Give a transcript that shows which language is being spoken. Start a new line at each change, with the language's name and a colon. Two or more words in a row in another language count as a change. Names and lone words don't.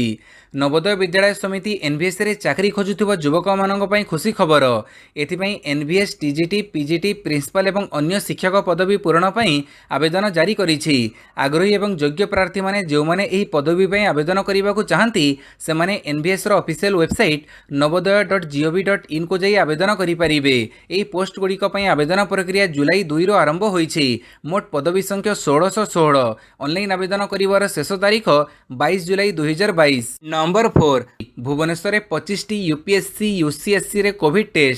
Odia: ନବୋଦୟ ବିଦ୍ୟାଳୟ ସମିତି ଏନ୍ଭିଏସ୍ରେ ଚାକିରି ଖୋଜୁଥିବା ଯୁବକମାନଙ୍କ ପାଇଁ ଖୁସି ଖବର। ଏଥିପାଇଁ ଏନ୍ଭିଏସ୍ ଟିଜିଟି, ପିଜିଟି, ପ୍ରିନ୍ସିପାଲ ଏବଂ ଅନ୍ୟ ଶିକ୍ଷକ ପଦବୀ ପୂରଣ ପାଇଁ ଆବେଦନ ଜାରି କରିଛି। ଆଗ୍ରହୀ ଏବଂ ଯୋଗ୍ୟ ପ୍ରାର୍ଥୀମାନେ ଯେଉଁମାନେ ଏହି ପଦବୀ ପାଇଁ ଆବେଦନ କରିବାକୁ ଚାହାନ୍ତି ସେମାନେ ଏନ୍ଭିଏସ୍ର
English: official website
Odia: navodaya.gov.in କୁ ଯାଇ ଆବେଦନ କରିପାରିବେ। ଏହି ପୋଷ୍ଟଗୁଡ଼ିକ ପାଇଁ ଆବେଦନ ପ୍ରକ୍ରିୟା ଜୁଲାଇ 2ରୁ ଆରମ୍ଭ ହୋଇଛି। ମୋଟ ପଦବୀ ସଂଖ୍ୟା 1616। ଅନଲାଇନ୍ ଆବେଦନ କରିବାର ଶେଷ ତାରିଖ 22 ଜୁଲାଇ 2022। ନମ୍ବର 4, ଭୁବନେଶ୍ୱରରେ 25ଟି ୟୁପିଏସ୍ସି ୟୁସିଏସ୍ସିରେ
English: COVID test.